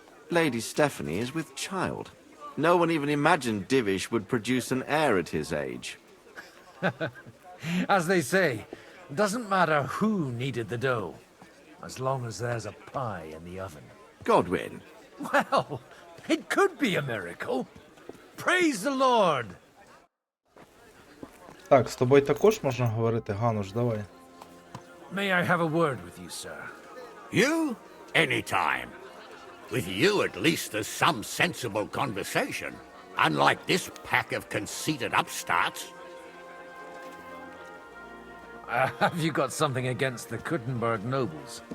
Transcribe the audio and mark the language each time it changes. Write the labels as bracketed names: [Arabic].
[English] Lady Stephanie is with child. No one even imagined Divish would produce an heir at his age. As they say, doesn't matter who kneaded the dough, as long as there's a pie in the oven. Godwin. Well, it could be a miracle. Praise the Lord. [Ukrainian] Так, з тобою також можна говорити, Гануш, давай. [English] May I have a word with you, sir? You? Anytime. With you, at least, there's some sensible conversation. Unlike this pack of conceited upstarts. Have you got something against the Kuttenberg nobles?